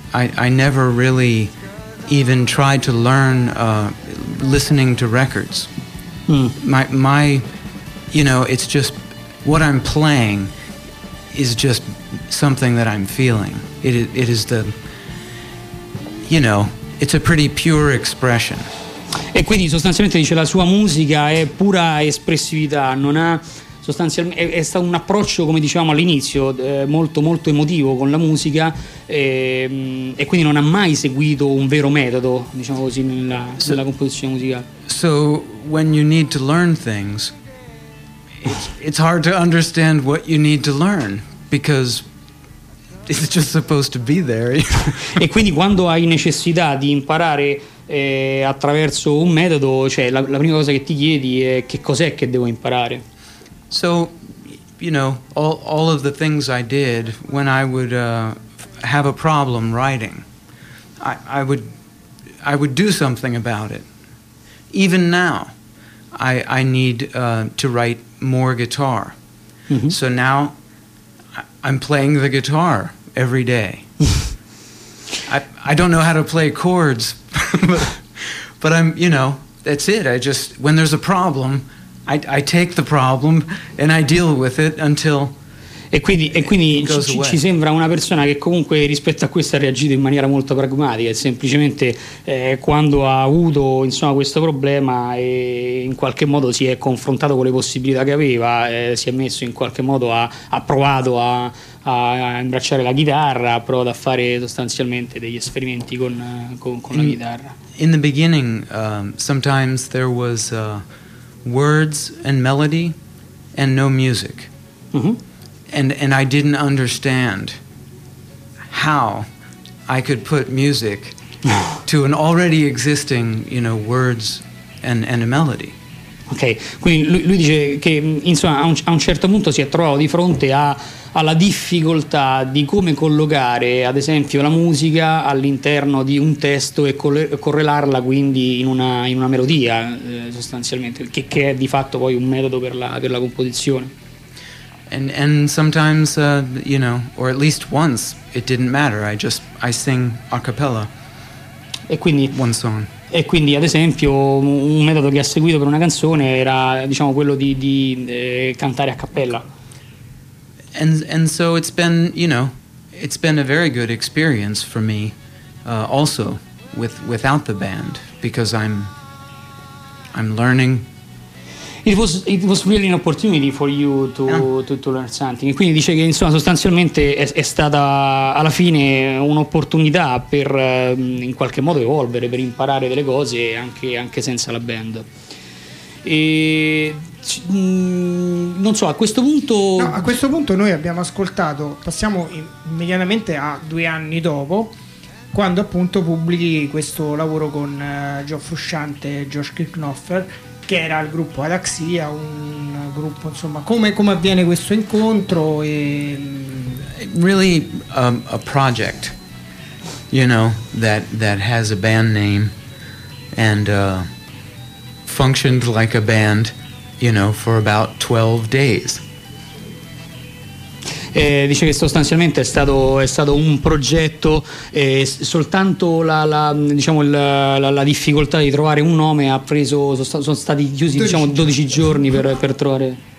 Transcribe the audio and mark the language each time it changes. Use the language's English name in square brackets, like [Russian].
[English] I never really even tried to learn listening to records. My you know, it's just what I'm playing is just something that I'm feeling. It is the, you know, it's a pretty pure expression. [Italian] E quindi sostanzialmente dice la sua musica è pura espressività, non ha sostanzialmente, è stato un approccio, come dicevamo all'inizio, molto molto emotivo con la musica, e quindi non ha mai seguito un vero metodo, diciamo così, nella composizione musicale. [English] So when you need to learn things, it's hard to understand what you need to learn because it's just supposed to be there. [Italian] E quindi quando hai necessità di imparare attraverso un metodo, cioè la prima cosa che ti chiedi è che cos'è che devo imparare. [English] So, you know, all of the things I did when I would have a problem writing, I would do something about it. Even now, I need to write more guitar. Mm-hmm. So now, I'm playing the guitar every day. I don't know how to play chords, but I'm, you know, that's it. I just, when there's a problem, I take the problem and I deal with it until. [Italian] E quindi ci sembra una persona che comunque rispetto a questo ha reagito in maniera molto pragmatica, semplicemente quando ha avuto insomma questo problema e in qualche modo si è confrontato con le possibilità che aveva, si è messo in qualche modo ha provato a imbracciare la chitarra, ha provato a fare sostanzialmente degli esperimenti con la chitarra. [English] In the beginning sometimes there was words and melody and no music. And I didn't understand how I could put music to an already existing, you know, words and a melody. [Italian] Ok, quindi lui dice che insomma a un certo punto si è trovato di fronte alla difficoltà di come collocare ad esempio la musica all'interno di un testo e correlarla quindi in una melodia sostanzialmente, che è di fatto poi un metodo per la composizione. [English] And sometimes you know, or at least once, it didn't matter. I sing a cappella. One song. [Italian] E quindi, ad esempio, un metodo che ha seguito per una canzone era, diciamo, quello di cantare a cappella. [English] And so it's been, you know, it's been a very good experience for me, also without the band, because I'm learning. It was really an opportunity for you to learn something. [Italian] Quindi dice che insomma sostanzialmente è stata alla fine un'opportunità per in qualche modo evolvere, per imparare delle cose anche senza la band. Non so, a questo punto. No, a questo punto noi abbiamo ascoltato. Passiamo immediatamente a 2 anni dopo, quando appunto pubblichi questo lavoro con Joe Frusciante e Josh Kirchnoffer. Che era il gruppo Adaxia, un gruppo insomma, come avviene questo incontro e [English] really a project, you know, that has a band name and functioned like a band, you know, for about 12 days. [Italian] Dice che sostanzialmente è stato un progetto e soltanto la difficoltà di trovare un nome ha preso, sono stati chiusi 12, diciamo, 12 giorni per trovare,